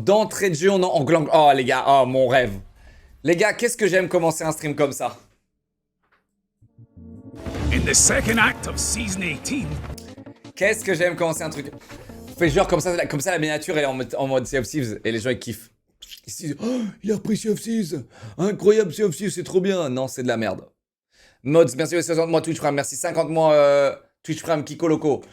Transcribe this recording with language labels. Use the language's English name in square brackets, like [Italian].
[French] D'entrée de jeu, on englangue. Oh, les gars. Oh, mon rêve. Les gars, qu'est-ce que j'aime commencer un stream comme ça. [English] In the second act of season 18. [French] Qu'est-ce que j'aime commencer un truc. On fait genre comme ça la miniature, elle est en mode Sea of Thieves. Et les gens, ils kiffent. Ils se disent, oh, il a repris Sea of Thieves. Incroyable, Sea of Thieves, c'est trop bien. Non, c'est de la merde. Mods, merci aux 60 mois Twitch Prime, merci 50 mois Twitch Prime Kiko Loco.